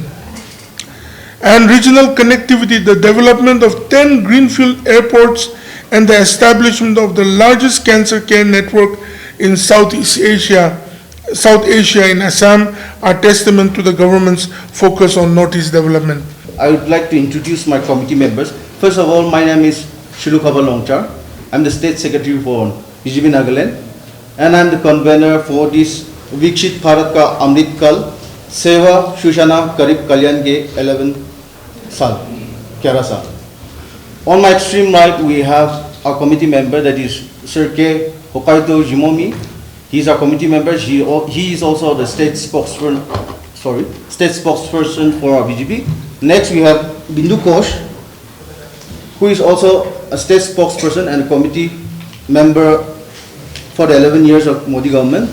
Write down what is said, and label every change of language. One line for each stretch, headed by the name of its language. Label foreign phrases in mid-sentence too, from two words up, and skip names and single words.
English: And regional connectivity, the development of 10 greenfield airports and the establishment of the largest cancer care network in South Asia in Assam are testament to the government's focus on Northeast development. I would like to introduce my committee members. First of all, my name is Shilukaba Longchar. I'm the State Secretary for BJP Nagaland, and I'm the convener for this Viksit Bharat ka Amrit Kaal Seva Sushasan Garib Kalyan ke 11 Saal, 11 Saal. On my extreme right, we have our committee member, that is Sir K. Hokkaido Jimomi. He is our committee member. He is also the state spokesperson for our BJP. Next, we have Bindu Kosh, who is also a state spokesperson and a committee member for the 11 years of Modi government.